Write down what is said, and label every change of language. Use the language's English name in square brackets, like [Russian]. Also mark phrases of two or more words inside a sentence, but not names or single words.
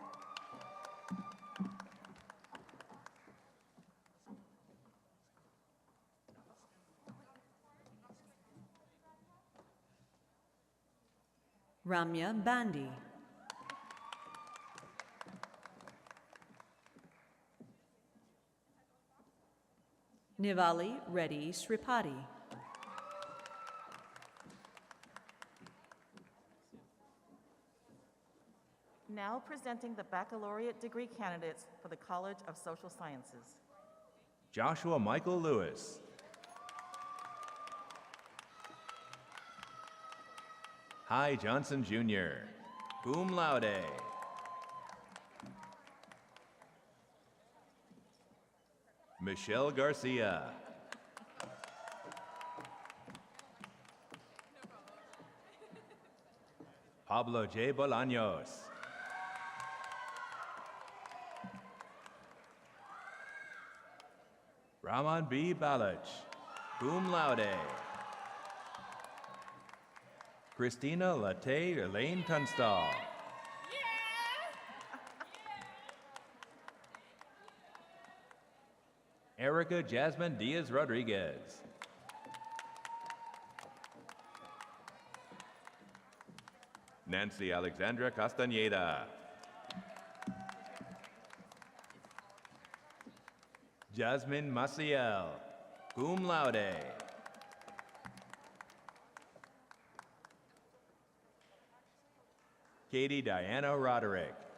[English] Ramya Bandi. Nivali Reddy Sripati. Now presenting the baccalaureate degree candidates for the College of Social Sciences. Joshua Michael Lewis. Hi Johnson Jr., [Latin] cum laude. [English] Michelle Garcia. Pablo J. Bolaños. Raman B. Balich, [Latin] cum laude. [English] Christina Latte Elaine Tunstall. Erica Jasmine Diaz Rodriguez. Nancy Alexandra Castañeda. Jasmine Maciel, [Latin] cum laude. [English] Katie Diana Roderick.